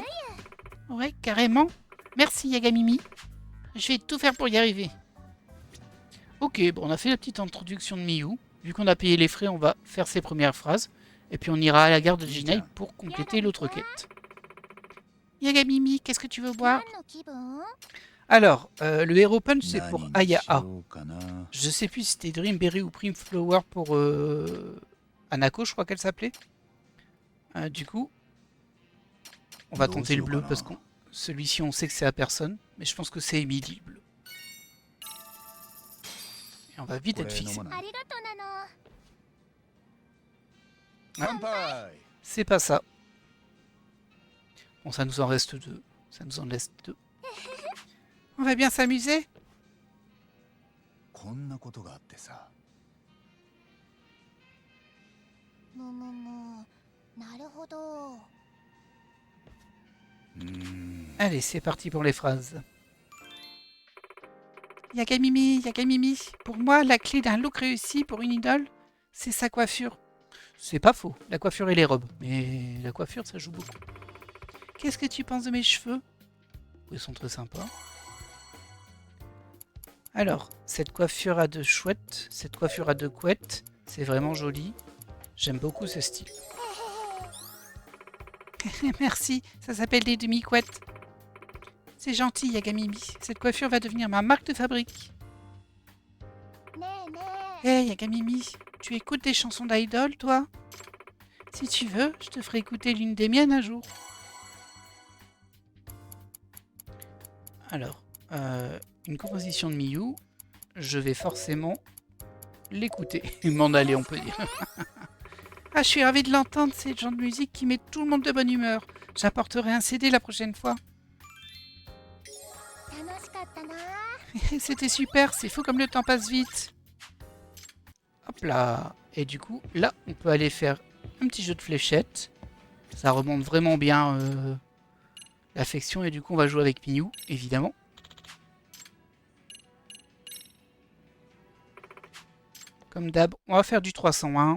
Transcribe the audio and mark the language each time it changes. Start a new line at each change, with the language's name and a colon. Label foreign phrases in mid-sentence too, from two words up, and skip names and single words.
French: Ouais, carrément. Merci Yagamimi. Je vais tout faire pour y arriver. Ok, bon, on a fait la petite introduction de Miyu. Vu qu'on a payé les frais, on va faire ses premières phrases. Et puis on ira à la gare de Jinai pour compléter l'autre quête. Yagamimi, qu'est-ce que tu veux boire?
Japanese: 何の気分？
French: Alors, le Hero Punch, c'est pour
Japanese: 何にし Aya. ようかな。
French: Je sais plus si c'était Dreamberry ou Prime Flower pour Anako, je crois qu'elle s'appelait. Du coup, on va tenter le bleu parce que celui-ci, on sait que c'est à personne. Mais je pense que c'est Emily le bleu. Et on va vite être fixé.
Japanese: ありがとなの。乾杯。
French: C'est pas ça. Bon, ça nous en reste 2. Ça nous en laisse 2. On va bien s'amuser?
Japanese: こんなことがあってさ。むむむ。なるほど。
French: Allez, c'est parti pour les phrases. Yagamimi, Yagamimi, pour moi, la clé d'un look réussi pour une idole, c'est sa coiffure. C'est pas faux, la coiffure et les robes, mais la coiffure, ça joue beaucoup. Qu'est-ce que tu penses de mes cheveux? Ils sont très sympas. Alors, cette coiffure a 2 chouettes, cette coiffure a 2 couettes, c'est vraiment joli. J'aime beaucoup ce style. Merci, ça s'appelle des demi-couettes. C'est gentil, Yagamimi. Cette coiffure va devenir ma marque de fabrique.
Japanese: ねえねえ。
French: Hey, Yagamimi, tu écoutes des chansons d'idol, toi? Si tu veux, je te ferai écouter l'une des miennes un jour. Alors, une composition de Miyu, je vais forcément l'écouter. M'en aller, on peut dire. Ah, je suis ravie de l'entendre, c'est le genre de musique qui met tout le monde de bonne humeur. J'apporterai un CD la prochaine fois.
Japanese: 楽しかったな。
French: C'était super, c'est fou comme le temps passe vite. Hop là. Et du coup, là, on peut aller faire un petit jeu de fléchettes. Ça remonte vraiment bien l'affection. Et du coup, on va jouer avec Miyu, évidemment. Comme d'hab, on va faire du 301.